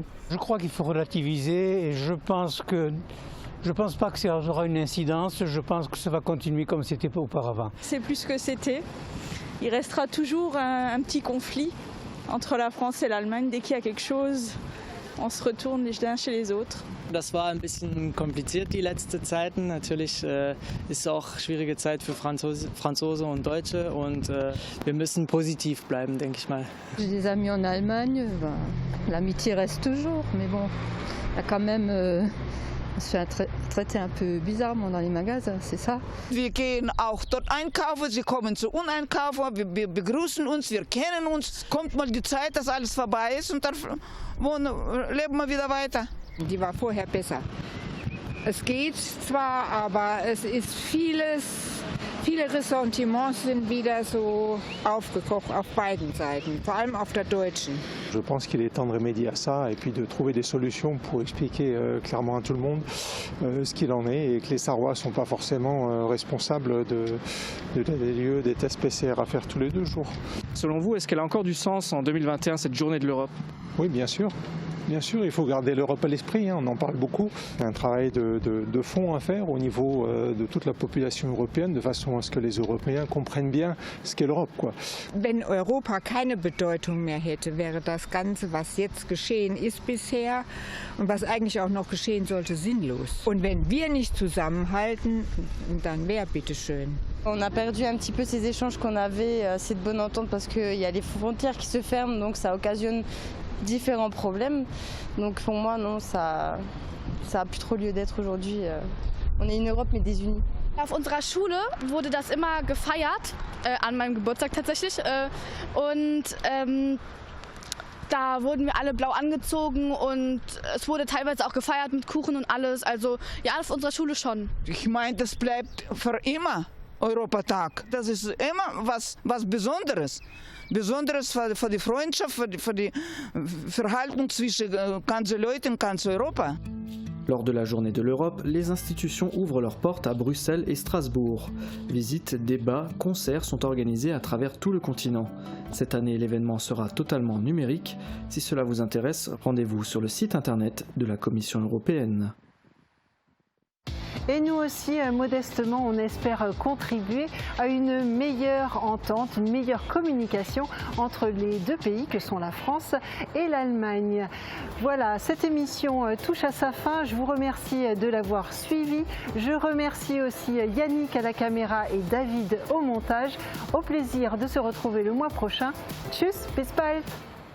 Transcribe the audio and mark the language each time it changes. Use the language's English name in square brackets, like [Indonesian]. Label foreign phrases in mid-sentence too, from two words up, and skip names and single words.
[French] Je crois qu'il faut relativiser et je pense pas que ça aura une incidence. Je pense que ça va continuer comme c'était auparavant. C'est plus que c'était. Il restera toujours un petit conflit entre la France et l'Allemagne. Dès qu'il y a quelque chose, on se retourne les uns chez les autres. [German] Das war ein bisschen kompliziert die letzten Zeiten. Natürlich ist es auch schwierige Zeit für Franzosen und Deutsche und wir müssen positiv bleiben, denke ich mal. [French] J'ai des amis en Allemagne, l'amitié reste toujours, mais bon, il y a quand même on se fait traiter un peu bizarrement dans les magasins, c'est ça. [German] Wir gehen auch dort einkaufen, sie kommen zu uns einkaufen, wir begrüßen uns, wir kennen uns. Kommt mal die Zeit, dass alles vorbei ist und dann leben wir wieder weiter. Die war vorher besser. Es geht zwar, aber es ist viele Ressentiments sind wieder so aufgekocht auf beiden Seiten, vor allem auf der deutschen. [French] Je pense qu'il est temps de remédier à ça et puis de trouver des solutions pour expliquer clairement à tout le monde ce qu'il en est et que les Sarrois ne sont pas forcément responsables des lieux, des tests PCR à faire tous les 2 jours. Selon vous, est-ce qu'elle a encore du sens en 2021, cette journée de l'Europe? Oui, bien sûr. Bien sûr, il faut garder l'Europe à l'esprit, on en parle beaucoup. Il y a un travail de fond à faire au niveau de toute la population européenne, de façon à ce que les Européens comprennent bien ce qu'est l'Europe. [German] Wenn Europa keine Bedeutung mehr hätte, wäre das Ganze, was jetzt geschehen ist bisher und was eigentlich auch noch geschehen sollte, sinnlos. Und wenn wir nicht zusammenhalten, dann wer bitteschön. [French] On a perdu un petit peu ces échanges qu'on avait, cette bonne entente, parce qu'il y a les frontières qui se ferment, donc ça occasionne différents problèmes. Donc pour moi, non, ça a plus trop lieu d'être aujourd'hui. On est une Europe, mais désunie. [German] Auf unserer Schule wurde das immer gefeiert, an meinem Geburtstag tatsächlich. Da wurden wir alle blau angezogen und es wurde teilweise auch gefeiert mit Kuchen und alles. Also ja, auf unserer Schule schon. Ich meine, das bleibt für immer Europatag. Das ist immer was Besonderes. Besonderes für die Freundschaft, für die Verhaltung zwischen ganzen Leuten in ganz Europa. [French] Lors de la Journée de l'Europe, les institutions ouvrent leurs portes à Bruxelles et Strasbourg. Visites, débats, concerts sont organisés à travers tout le continent. Cette année, l'événement sera totalement numérique. Si cela vous intéresse, rendez-vous sur le site internet de la Commission européenne. Et nous aussi, modestement, on espère contribuer à une meilleure entente, une meilleure communication entre les deux pays que sont la France et l'Allemagne. Voilà, cette émission touche à sa fin. Je vous remercie de l'avoir suivie. Je remercie aussi Yannick à la caméra et David au montage. Au plaisir de se retrouver le mois prochain. [German] Tchuss, bis bald!